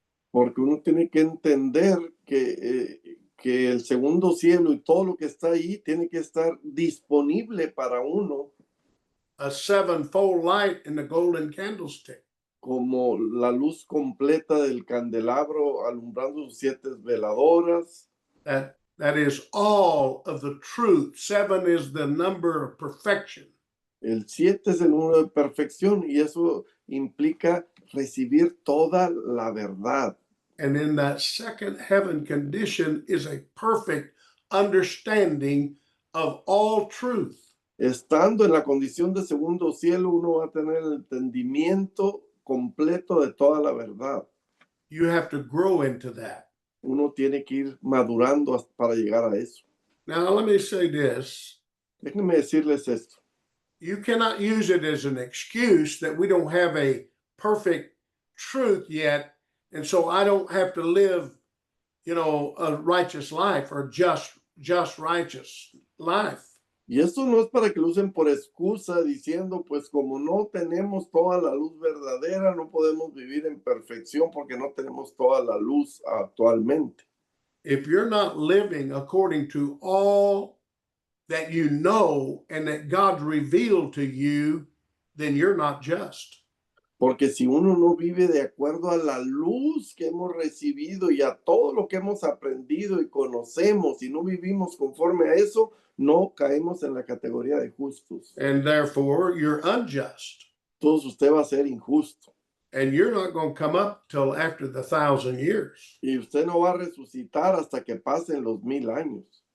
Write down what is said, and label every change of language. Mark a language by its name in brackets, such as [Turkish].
[Spanish] Porque uno tiene que entender que el segundo cielo y todo lo que está ahí tiene que estar disponible para uno. [English] A sevenfold light in the golden candlestick. [Spanish] Como la luz completa del candelabro alumbrando sus 7 veladoras. [English] That is all of the truth. 7 is the number of perfection. [Spanish] El 7 es el número de perfección y eso implica recibir toda la verdad. [English] And in that second heaven condition is a perfect understanding of all truth. [Spanish] Estando en la condición de segundo cielo, uno va a tener el entendimiento completo de toda la verdad. [English] You have to grow into that. [Spanish] Uno tiene que ir madurando para llegar a eso. [English] Now, let me say this. [Spanish] Déjenme decirles esto. [English] You cannot use it as an excuse that we don't have a perfect truth yet, and so I don't have to live, a righteous life or just righteous life. [Spanish] Y esto no es para que lo usen por excusa diciendo, pues como no tenemos toda la luz verdadera, no podemos vivir en perfección porque no tenemos toda la luz actualmente. [English] If you're not living according to all that you know and that God revealed to you, then you're not just. [Spanish] Porque si uno no vive de acuerdo a la luz que hemos recibido y a todo lo que hemos aprendido y conocemos, y no vivimos conforme a eso, no caemos en la categoría de justos. [English] And therefore, you're unjust. [Spanish] Entonces usted va a ser injusto. [English] And you're not going to come up till after the 1,000 years. [Spanish] Y usted no va a resucitar hasta que pasen los 1000 años.